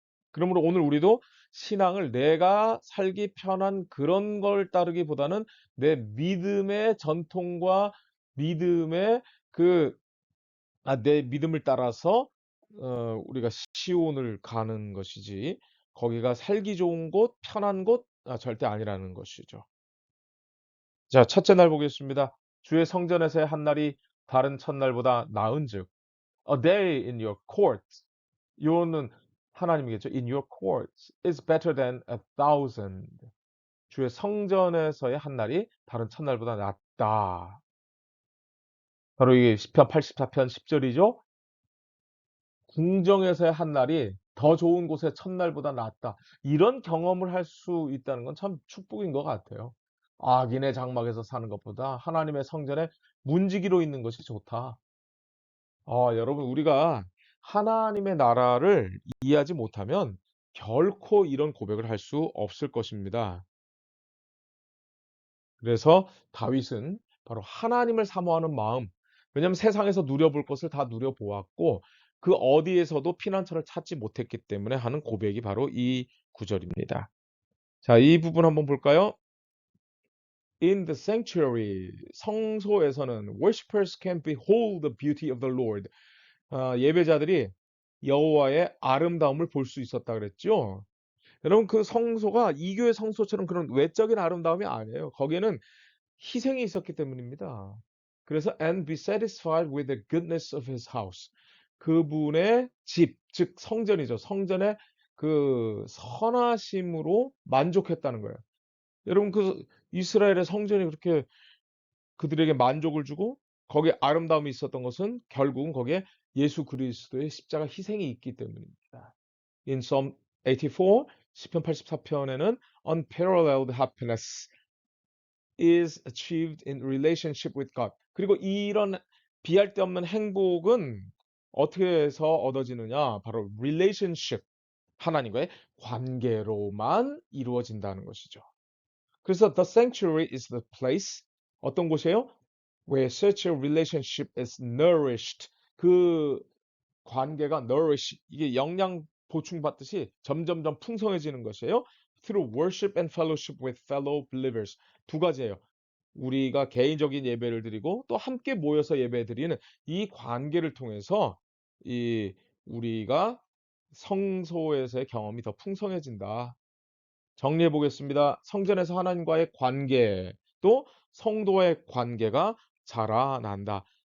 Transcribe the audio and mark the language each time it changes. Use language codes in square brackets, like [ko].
[ko] 그러므로 오늘 우리도 신앙을 내가 살기 편한 그런 걸 따르기보다는 내 믿음의 전통과 믿음의 그 내 믿음을 따라서 우리가 시온을 가는 것이지 거기가 살기 좋은 곳, 편한 곳 절대 아니라는 것이죠. 자, 첫째 날 보겠습니다. 주의 성전에서의 한 날이 다른 첫날보다 나은즉 [en] a day in your courts [ko] 요는 하나님이겠죠. [en] In your courts is better than 1,000. [ko] 주의 성전에서의 한 날이 다른 첫날보다 낫다. 바로 이게 시편 84편 10절이죠. 궁정에서의 한 날이 더 좋은 곳의 첫날보다 낫다. 이런 경험을 할 수 있다는 건 참 축복인 것 같아요. 악인의 장막에서 사는 것보다 하나님의 성전에 문지기로 있는 것이 좋다. 여러분, 우리가 하나님의 나라를 이해하지 못하면 결코 이런 고백을 할 수 없을 것입니다. 그래서 다윗은 바로 하나님을 사모하는 마음, 왜냐하면 세상에서 누려볼 것을 다 누려보았고 그 어디에서도 피난처를 찾지 못했기 때문에 하는 고백이 바로 이 구절입니다. 자, 이 부분 한번 볼까요? [en] In the sanctuary, [ko] 성소에서는 [en] worshippers can behold the beauty of the Lord. [ko] 예배자들이 여호와의 아름다움을 볼 수 있었다 그랬죠. 여러분, 그 성소가 이교의 성소처럼 그런 외적인 아름다움이 아니에요. 거기에는 희생이 있었기 때문입니다. [en] 그래서 and be satisfied with the goodness of his house. [ko] 그분의 집, 즉 성전이죠. 성전의 그 선하심으로 만족했다는 거예요. 여러분, 그 이스라엘의 성전이 그렇게 그들에게 만족을 주고 거기에 아름다움이 있었던 것은 결국은 거기에 예수 그리스도의 십자가 희생이 있기 때문입니다. [en] In Psalm 84, [ko] 시편 84편에는 [en] unparalleled happiness is achieved in relationship with God. [ko] 그리고 이런 비할 데 없는 행복은 어떻게 해서 얻어지느냐? 바로 relationship, 하나님과의 관계로만 이루어진다는 것이죠. [en] 그래서 the sanctuary is the place, [ko] 어떤 곳이에요? [en] Where such a relationship is nourished. [ko] 그 관계가 nourish, 이게 영양 보충받듯이 점점점 풍성해지는 것이에요. [en] Through worship and fellowship with fellow believers. [ko] 두 가지예요. 우리가 개인적인 예배를 드리고 또 함께 모여서 예배 드리는 이 관계를 통해서 이 우리가 성소에서의 경험이 더 풍성해진다. 정리해 보겠습니다. 성전에서 하나님과의 관계, 또 성도의 관계가 자라난다.